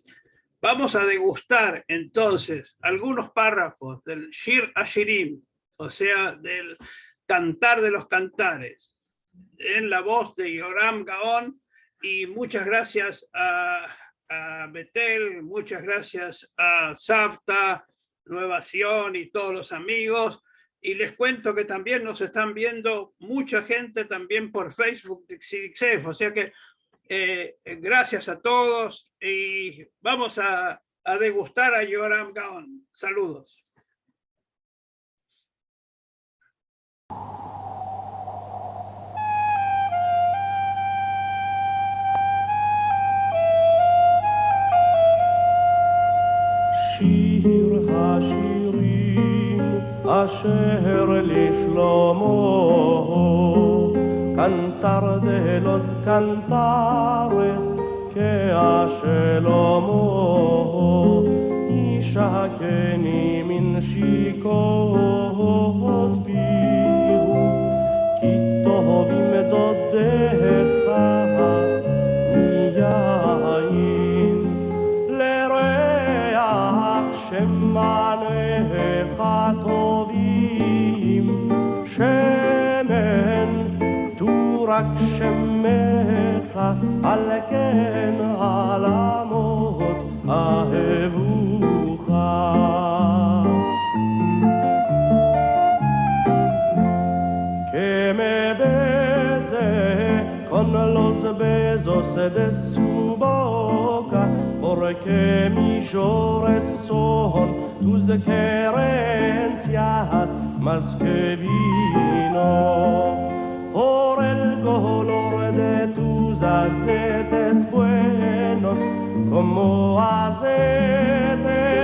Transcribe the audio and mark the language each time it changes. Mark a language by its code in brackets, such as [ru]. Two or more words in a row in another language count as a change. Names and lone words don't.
[es] Vamos a degustar entonces algunos párrafos del Shir Hashirim, o sea, del Cantar de los Cantares, en la voz de Yoram Gaon, y muchas gracias a Betel, muchas gracias a Savta, Nueva Sion y todos los amigos. Y les cuento que también nos están viendo mucha gente también por Facebook de CIDICSEF, o sea que gracias a todos y vamos a degustar a Yoram Gaon. Saludos. [he] שיר השירים אשר לשלמה [es] cantar de los cantares que a [he] שלמה ישקני מן שיקות פיהו כי טובים דודיך מיין שמענך טובים שמן תורק שמך על כן עלמות אהבוך que [es] me bese con los besos de su boca porque mis llores son tus querencias más que vino por el color de tus aceites buenos como aceite